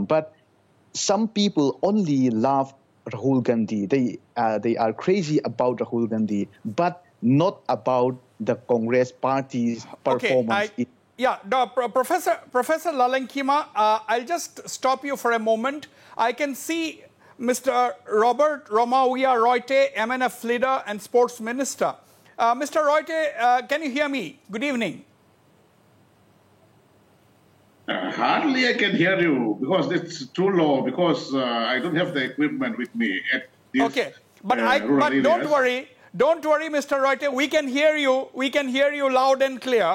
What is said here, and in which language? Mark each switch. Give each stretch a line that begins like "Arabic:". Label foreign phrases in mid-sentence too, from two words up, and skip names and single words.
English: But some people only love Rahul Gandhi. They are crazy about Rahul Gandhi, but not about the Congress party's performance. Okay, Professor Lalenkima, I'll just stop you for a moment. I can see Mr. Robert Romawia Royte, MNF leader and sports minister. Mr. Royte, can you hear me? Good evening. Hardly I can hear you because it's too low, because I don't have the equipment with me at this. Okay, but don't worry, Mr. Royte. We can hear you. We can hear you loud and clear.